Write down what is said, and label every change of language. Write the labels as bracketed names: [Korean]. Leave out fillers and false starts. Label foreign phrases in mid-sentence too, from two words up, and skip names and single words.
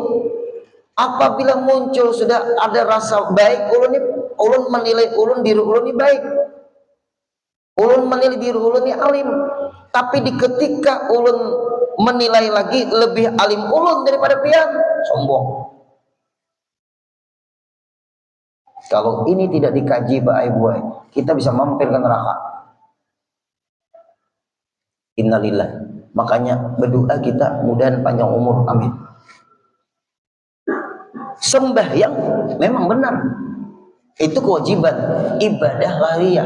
[Banjar] Apabila muncul sudah ada rasa baik, ulun menilai ulun diri ulun ini baik. Ulun menilai diri ulun ini alim. Tapi di ketika ulun menilai lagi lebih alim ulun daripada pian, sombong. Kalau ini tidak dikaji Pak Ibu, kita bisa mampir ke neraka. Innalillah. Makanya berdoa kita mudahan panjang umur, amin. Sembahyang memang benar, itu kewajiban ibadah lahiriah.